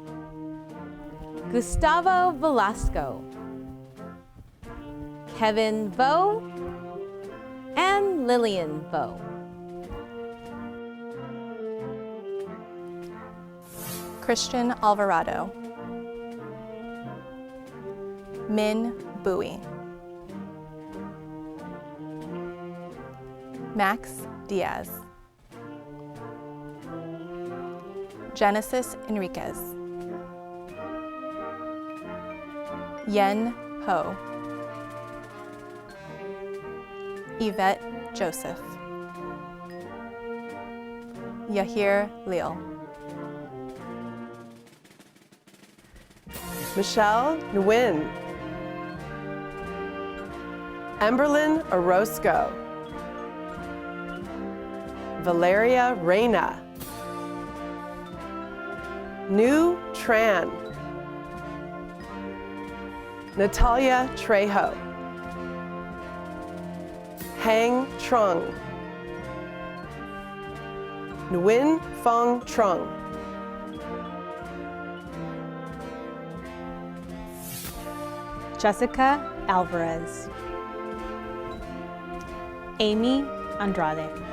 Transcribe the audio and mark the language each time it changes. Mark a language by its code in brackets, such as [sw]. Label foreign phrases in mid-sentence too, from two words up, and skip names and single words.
[en] Gustavo Velasco, Kevin Vo, and Lillian Vo. Christian Alvarado, Min Bowie, Max Diaz, Genesis Enriquez, Yen Ho, Yvette Joseph, Yahir Leal, Michelle Nguyen, Emberlyn Orozco, Valeria Reyna, Nu Tran, Natalia Trejo, Hang Trung, Nguyen Fong Trung, Jessica Alvarez, Amy Andrade,